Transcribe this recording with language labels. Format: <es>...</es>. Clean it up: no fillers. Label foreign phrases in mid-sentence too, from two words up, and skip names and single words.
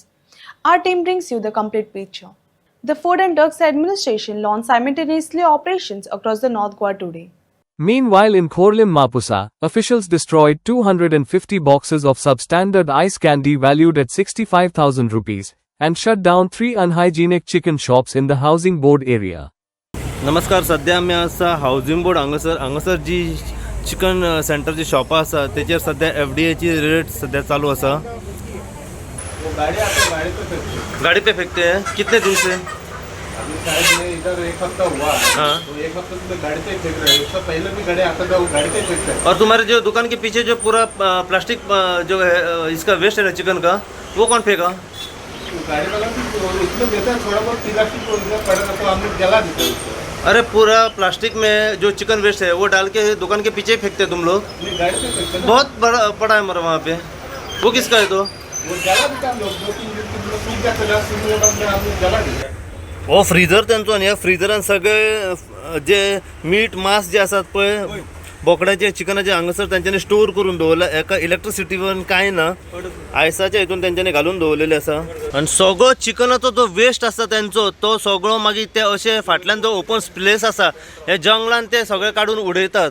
<en>Our team brings you the complete picture. The Food and Drugs Administration launched simultaneously operations across the North Goa today. Meanwhile, in Khorlim Mapusa, officials destroyed 250 boxes of substandard ice candy valued at 65,000 rupees and shut down 3 unhygienic chicken shops in the housing board area.</en> <kok>नमस्कार. सध्या आमी आसा हावजिंग बोर्ड हांगासर जी</kok> <en>chicken centerची</en> <kok>शॉपां आसा तेचेर सध्या FDAची रेड सध्या चालू आसा.</kok> <hi>गाड़ी पे फेंकते हैं. कितने दिन से? इधर एक हफ्ता हुआ है. हाँ. तो एक हफ्ते से गाड़ी पे फेंक रहे हैं. उससे पहले भी गाड़ी आता था, वो गाड़ी पे फेंकते हैं. और तुम्हारे जो दुकान के पीछे जो पूरा प्लास्टिक जो है इसका वेस्ट है ना चिकन का, वो कौन फेंका? गाड़ी वाला भी उसमें देता है, थोड़ा बहुत प्लास्टिक पड़ा तो हम लोग जला देते हैं. अरे पूरा प्लास्टिक में जो चिकन वेस्ट है वो डाल के दुकान के पीछे फेंकते तुम लोग. गाड़ी पे फेंकते हैं. बहुत बड़ा पड़ा है हमारा वहाँ पे. वो किसका है? तो वो जला देता हम लोग. 2-3 दिन सूख जाता है, हम लोग जला देते.</hi> <kok>हो फ्रीजर त्यांचो न्ही. फ्रिजरान सगळे जे मीठ मांस जे आसात पळय बोकड्याचे चिकनाचे हांगासर तांच्यांनी स्टोर करून दवरला. एका इलेक्ट्रिसिटीवर कांय ना, आयसाच्या हितून तांच्यांनी घालून दवरलेले आसा. आनी सगळो चिकनाचो जो वेस्ट आसा त्यांचो तो सगळो मागीर ते अशे फाटल्यान जो</kok> <en>open place</en> <kok>आसा हे जंगलान ते सगळे काडून उडयतात.</kok>